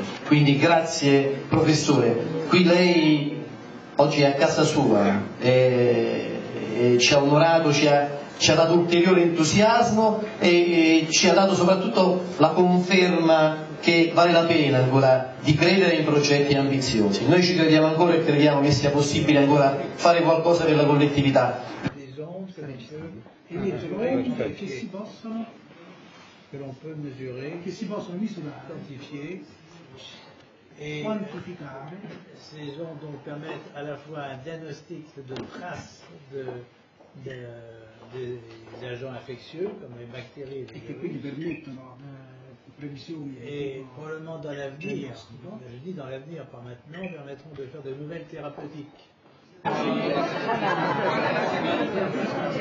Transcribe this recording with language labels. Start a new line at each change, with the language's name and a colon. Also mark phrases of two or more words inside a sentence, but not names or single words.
Italian: Quindi grazie professore, qui lei oggi è a casa sua e ci ha onorato, ci ha dato ulteriore entusiasmo e ci ha dato soprattutto la conferma che vale la pena ancora di credere in progetti ambiziosi. Noi ci crediamo ancora e crediamo che sia possibile ancora fare qualcosa per la collettività. Che si possono misurare,
French: quantifier, et
Italian: quantificare.
French: ces ondes donc permettent à la fois un diagnostic de traces des agents infectieux comme les bactéries
Italian: E che quindi permettono previsioni.
French: et probablement dans l'avenir, je dis dans l'avenir, pas maintenant, permettront de faire de nouvelles thérapeutiques.